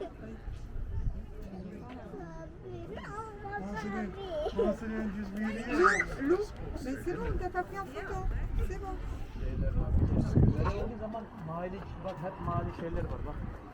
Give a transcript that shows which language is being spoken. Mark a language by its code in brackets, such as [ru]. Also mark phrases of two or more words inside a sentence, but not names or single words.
[fr] On se vient juste virer. Lou, mais c'est bon, t'as pas pris en photo. C'est bon. [tr] Geldiği zaman mahalle, bak hep mahalle şeyler var bak.